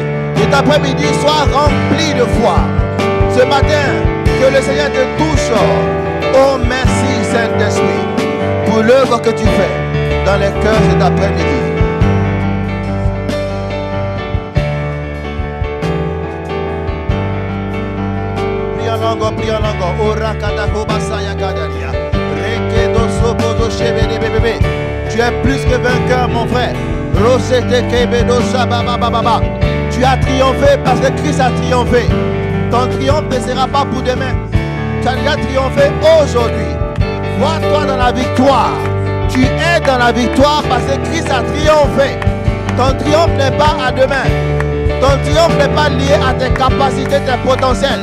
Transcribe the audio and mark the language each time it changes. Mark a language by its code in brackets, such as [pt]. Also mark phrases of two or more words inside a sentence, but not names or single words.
[fr] Cet après-midi, sois rempli de foi. Ce matin, que le Seigneur te touche. Oh, merci Saint-Esprit pour l'œuvre que tu fais dans les cœurs cet après-midi. Prie en langue. Ora katako basaya kadalia. Rekedo sobodo shebede bébé. Tu es plus que vainqueur, mon frère. Rosete kebedo shababababa. Tu as triomphé parce que Christ a triomphé. Ton triomphe ne sera pas pour demain. Tu as déjà triomphé aujourd'hui. Vois-toi dans la victoire. Tu es dans la victoire parce que Christ a triomphé. Ton triomphe n'est pas à demain. Ton triomphe n'est pas lié à tes capacités, tes potentiels.